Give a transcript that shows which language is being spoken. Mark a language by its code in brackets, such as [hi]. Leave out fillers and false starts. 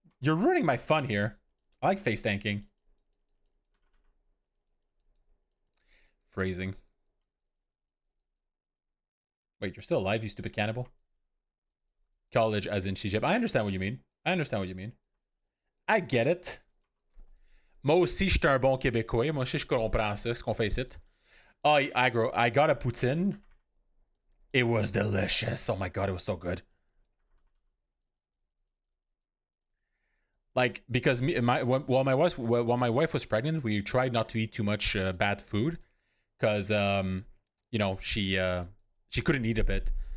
[en] You're ruining my fun here. I like face tanking. Phrasing. Wait, you're still alive, you stupid cannibal? College as in Chijib. I understand what you mean. I understand what you mean. I get it. [fr] Moi aussi, je suis un bon Québécois. Moi aussi, je comprends ça, ce qu'on fait ici. [en] Oh, aggro. I got a poutine. It was delicious. Oh my god, it was so good. Like, because while my wife was pregnant, we tried not to eat too much bad food, because you know, she couldn't eat a bit.